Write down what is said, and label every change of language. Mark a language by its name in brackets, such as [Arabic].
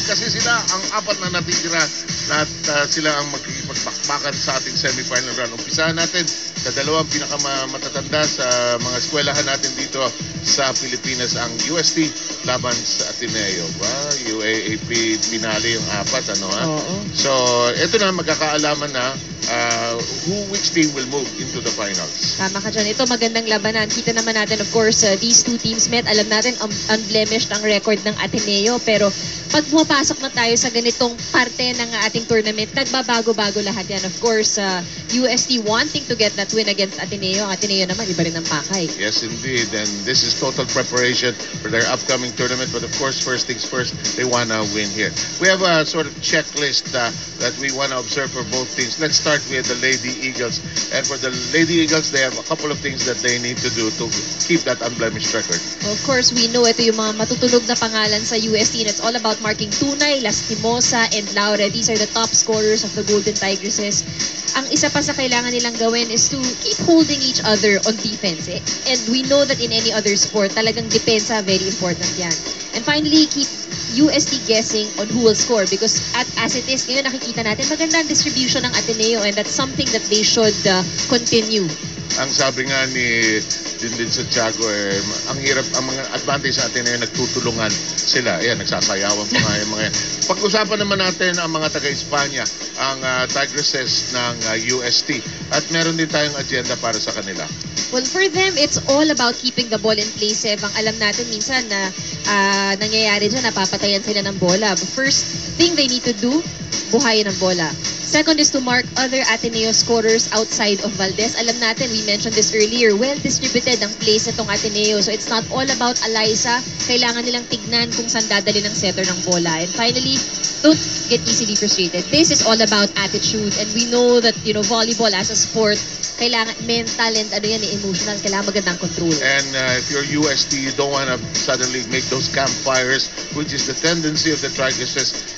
[Filipino] Kasi sila ang apat na natitira at sila ang magkikipagbakbakan sa ating semifinal round. Umpisahan natin sa dalawang pinakamatatanda sa mga eskwelahan natin dito sa Pilipinas, ang UST laban sa Ateneo. UAAP pinali yung apat, ano ha? [English] So, [Filipino] ito na, magkakaalaman na [English] which team will move into the finals. [Filipino] Tama ka dyan. Ito magandang labanan. Kita naman natin, [English] of course, these two teams met. [Filipino] Alam natin, unblemished ang record ng Ateneo. Pero pag pumapasok na tayo sa ganitong parte ng ating tournament, nagbabago-bago lahat yan. [English] Of course, UST wanting to get that win against Ateneo. [Filipino] Ang Ateneo naman, iba rin ang pakay. [English] Yes, indeed. And this is total preparation for their upcoming tournament. But of course, first things first, they want to win here. We have a sort of checklist that we want to observe for both teams. Let's start with the Lady Eagles. And for the Lady Eagles, they have a couple of things that they need to do to keep that unblemished record. Of course, we know [Filipino] ito yung mga matutunog na pangalan sa UST, [English] and it's all about marking Tunay, Lastimosa, and Laure. These are the top scorers of the Golden Tigresses. [Filipino] Ang isa pa sa kailangan nilang gawin [English] is to keep holding each other on defense. And we know that in any other sport, [Filipino] talagang depensa, [English] very important yan. And finally, keep UST guessing on who will score, because as it is, [Filipino] ngayon nakikita natin magandang [English] distribution ng Ateneo, and that's something that they should continue. [Filipino] Ang sabi nga ni din sa Tiago, ang hirap, ang mga advantage sa atin ay nagtutulungan sila. Ayan, nagsasayawan pa nga yung mga yan. Pag-usapan naman natin ang mga taga-Espanya, ang Tigresses ng UST. At meron din tayong agenda para sa kanila. [English] Well, for them, it's all about keeping the ball in play, Sev. [Filipino] Ang alam natin minsan na nangyayari dyan, napapatayan sila ng bola. [English] But first thing they need to do, [Filipino] buhayin ang bola. [English] Second is to mark other Ateneo scorers outside of Valdez. [Filipino] Alam natin, [English] we mentioned this earlier, well-distributed ang plays itong Ateneo. So it's not all about Alyssa. [Filipino] Kailangan nilang tignan kung saan dadali ng setter ng bola. [English] And finally, don't get easily frustrated. This is all about attitude. And we know that, you know, volleyball as a sport, kailangan mental and emotional, [Filipino] kailangan magandang [English] control. And if you're UST, you don't want to suddenly make those campfires, which is the tendency of the Tigresses.